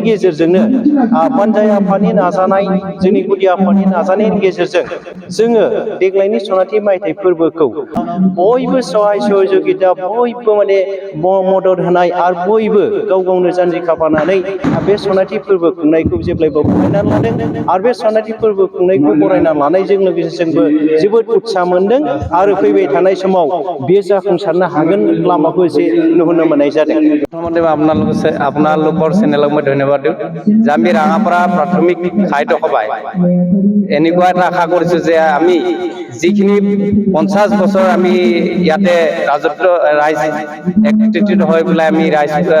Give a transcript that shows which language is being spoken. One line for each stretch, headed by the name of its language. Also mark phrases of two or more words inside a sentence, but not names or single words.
Bodo: गेजेरजोंनो बानजाय आफादनि नाजानाय जोंनि गुदि आफादनि नाजानायनि गेजेरजों जोङो देग्लायनि सनाथि मायथाइ फोरबोखौ बयबो सहाय सहजुगिता बयबो माने मदद होनाय आरो बयबो गाव गावनो जानजि खाफ्रानानै बे सनाथि फोरबो खुंनायखौ जेब्लायबो बरायनानै लादों आरो बे सनाथि फोरबो खुंनायखौ बरायना लानायजों लोगोसे जोंबो जोबोद उत्साह मोनदों आरो फैबाय थानाय समाव बेयो जाफुंसारनो हागोन लामाखौ एसे नुहुरनो मोननाय जादों।
Assamese: প্ৰথমতে আপোনালোকৰ চেনেলক মই ধন্যবাদ দিওঁ যে আমি ৰাঙাপাৰা প্ৰাথমিক সাহিত্য সভাই এনেকুৱা এটা আশা কৰিছোঁ যে আমি যিখিনি 50 বছৰ আমি ইয়াতে ৰাজত্ব ৰাইজ একত্ৰিত হৈ পেলাই আমি ৰাইজ